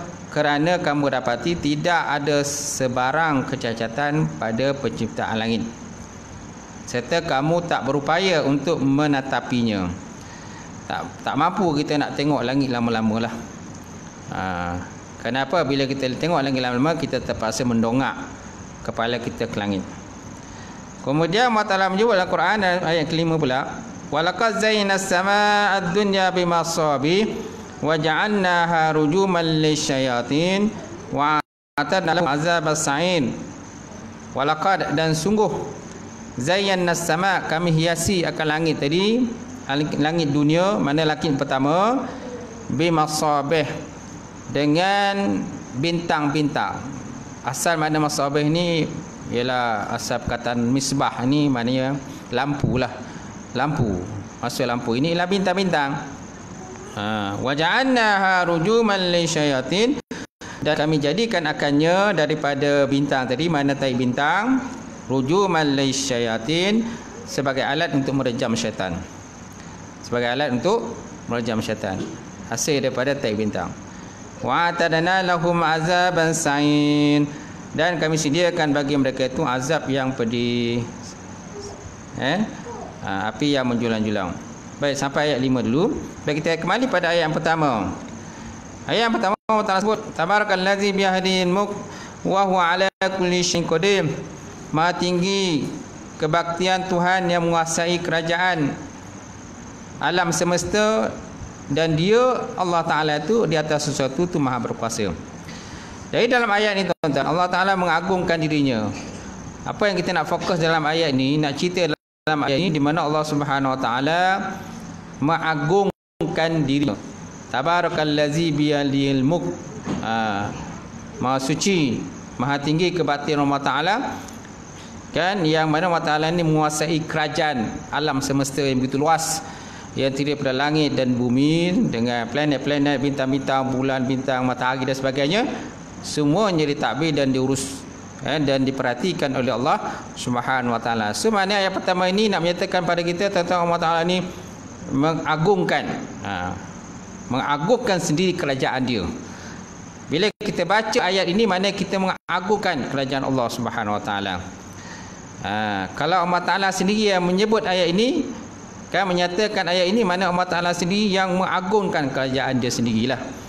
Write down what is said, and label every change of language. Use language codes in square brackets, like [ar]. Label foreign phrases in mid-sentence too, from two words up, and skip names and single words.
[ms] Kerana kamu dapati tidak ada sebarang kecacatan pada penciptaan langit, serta kamu tak berupaya untuk menatapinya. Tak mampu kita nak tengok langit lama-lama lah. Kenapa? Bila kita tengok langit lama-lama, kita terpaksa mendongak kepala kita ke langit. Kemudian Allah Ta'ala menyebut dalam Quran ayat kelima pula, [ar] ولقد زينا السماء الدنيا بمصابيح وجعلناها رجوما للشياطين وأعتدنا لهم عذاب السعير. Walaqad, [ms] dan sungguh, [ar] زينا السماء, [ms] kami hiasi akan langit tadi, langit dunia, mana langit pertama, bimasabih, dengan bintang-bintang. Asal makna masabih ni ialah asal perkataan misbah ni maknanya lampu lah. Lampu, maksud lampu ini ialah bintang-bintang. [ar] وجعلناها رجوما للشياطين, [ms] dan kami jadikan akannya daripada bintang tadi, mana tai bintang, [ar] رجوما للشياطين, [ms] sebagai alat untuk merejam syaitan. Sebagai alat untuk merejam syaitan, hasil daripada tai bintang. [ar] وأعتدنا لهم عذابا السعير, [ms] dan kami sediakan bagi mereka itu azab yang pedih, api yang menjulang-julang. Baik, sampai ayat 5 dulu. Baik, kita kembali pada ayat yang pertama. Ayat yang pertama Allah Ta'ala sebut, [ar] تبارك الذي بيده الملك وهو على كل شيء قدير. [ms] Maha tinggi kebaktian Tuhan yang menguasai kerajaan alam semesta, dan dia Allah Ta'ala itu di atas sesuatu tu maha berkuasa. Jadi dalam ayat ini tuan-tuan, Allah Ta'ala mengagungkan dirinya. Apa yang kita nak fokus dalam ayat ini, nak cerita dalam ayat ini, di mana Allah Subhanahu Wa Ta'ala mengagungkan dirinya. [ar] تبارك الذي بيده الملك, [ms] maha suci, maha tinggi kebaktian Allah Ta'ala, kan, yang mana Allah Ta'ala ini menguasai kerajaan alam semesta yang begitu luas, yang terdiri pada langit dan bumi dengan planet-planet, bintang-bintang, bulan, bintang, matahari dan sebagainya. Semuanya ditadbir dan diurus dan diperhatikan oleh Allah Subhanahu Wa Ta'ala. So maknanya ayat pertama ini nak menyatakan pada kita tentang Allah Ta'ala ini mengagungkan sendiri kerajaan dia. Bila kita baca ayat ini, maknanya kita mengagungkan kerajaan Allah Subhanahu Wa Ta'ala. Kalau Allah Ta'ala sendiri yang menyebut ayat ini, kan, menyatakan ayat ini, mana Allah Ta'ala sendiri yang mengagungkan kerajaan dia sendirilah.